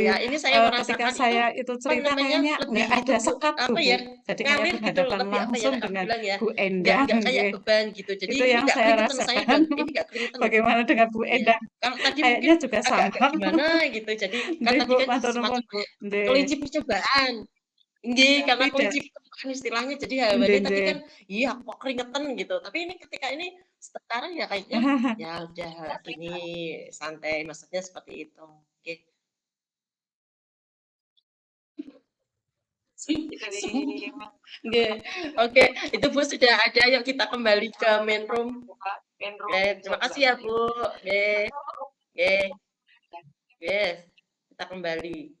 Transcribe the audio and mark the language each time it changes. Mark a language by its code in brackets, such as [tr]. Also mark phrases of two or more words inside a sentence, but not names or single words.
[id] Jadi, ya, ini saya ketika merasakan itu, saya itu apa cerita namanya, kayaknya lebih nggak itu ada Bu, sekat tuh, apa Bu. ya, Jadi kayak ngalir gitu loh, berhadapan lebih apa ya, langsung aku dengan bilang ya, Bu Endah, nggak kayak nggih. beban gitu. Jadi Itu ini yang nggak saya keringetan saya rasakan. dan ini nggak keringetan loh Bu. Bagaimana dengan Bu Iya, Endah? kalau tadi mungkin Kayaknya juga agak-agak sama. gimana gitu, jadi kan Nggih, tadi Bu, kan [jv] matur [id] semacam [jv] nuwun, Bu. Nggih. [id] kelinci percobaan. Nggih, karena Tidak. kelinci percobaan istilahnya, jadi Nggih, jawabannya tadi nggih. kan, "Iya, kok keringetan?" Gitu. Tapi ini ketika ini sekarang ya kayaknya, ya udah gini, santai, maksudnya seperti itu. Oke. Nggih, oke, itu Bu sudah ada, yuk kita kembali ke [en] main room. [id] Oke, terima kasih ya Bu. Nggih nggih nggih, kita kembali.